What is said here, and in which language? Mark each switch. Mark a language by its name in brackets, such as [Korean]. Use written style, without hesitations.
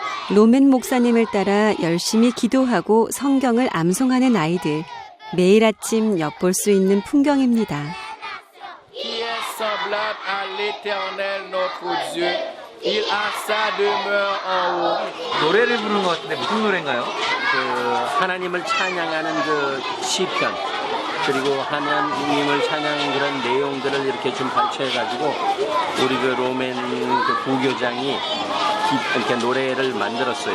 [Korean] 로맨 목사님을 따라 열심히 기도하고 성경을 암송하는 아이들. 매일 아침 엿볼 수 있는 풍경입니다. [French] Qui est semblable à l'Éternel notre Dieu. Il a sa demeure en haut. [Korean] 노래를 부르는 것 같은데 무슨 노래인가요? 그 하나님을 찬양하는 그 시편 그리고 하나님을 찬양하는 그런 내용들을 이렇게 좀 발췌해가지고 우리 그 로맨 그 부교장이 이렇게 노래를 만들었어요.